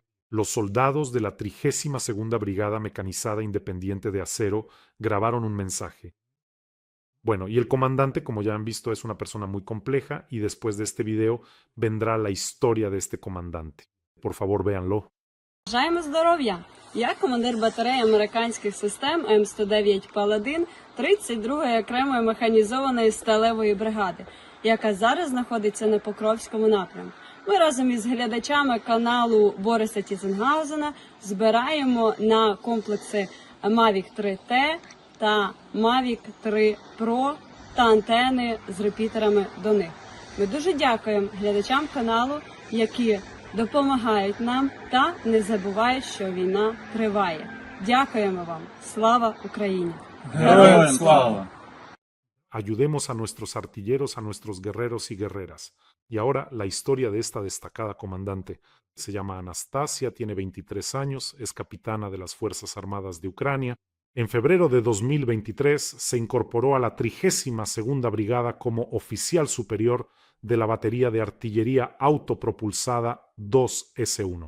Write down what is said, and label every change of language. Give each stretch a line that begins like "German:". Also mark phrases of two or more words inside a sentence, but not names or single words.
Spanish: Los soldados de la 32ª Brigada Mecanizada Independiente de Acero grabaron un mensaje. Bueno, y el comandante, como ya han visto, es una persona muy compleja y después de este video vendrá la historia de este comandante. Por favor, véanlo.
Ukrainian: Бажаємо здоров'я! Я командир батареї американських систем М109 Паладин 32-ї окремої механізованої сталевої бригади, яка зараз знаходиться на Покровському напрямку. Ми разом із глядачами каналу Бориса Тізенгаузена збираємо на комплекси Mavic 3T та Mavic 3 Pro та антени з репітерами до них. Ми дуже дякуємо глядачам каналу, які допомагають нам та не забувають, що війна триває. Дякуємо вам. Слава Україні! Героям слава!
Spanish: Ayudemos a nuestros artilleros, a nuestros guerreros y guerreras. Y ahora la historia de esta destacada comandante. Se llama Anastasia, tiene 23 años, es capitana de las Fuerzas Armadas de Ucrania. En febrero de 2023 se incorporó a la 32ª Brigada como oficial superior de la batería de artillería autopropulsada 2S1.